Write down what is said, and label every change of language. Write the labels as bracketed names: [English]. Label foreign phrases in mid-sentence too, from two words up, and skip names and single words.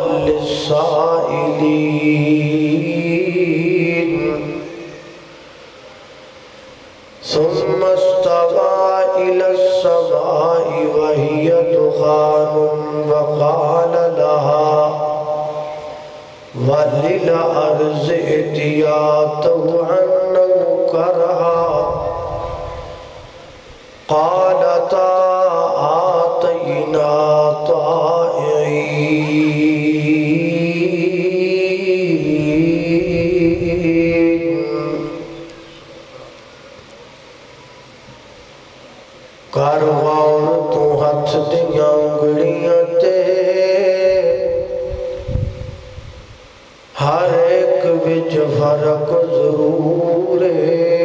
[Arabic] للسائلين ثم استوى إلى السماء وهي دخان وقال لها وللأرض ائتيا طوعا أو كرها قالتا آتينا [Punjabi] طائعين کر غور تو ہتھ دیاں انگلیاں تے ہر ایک وچ فرق ضرور ہے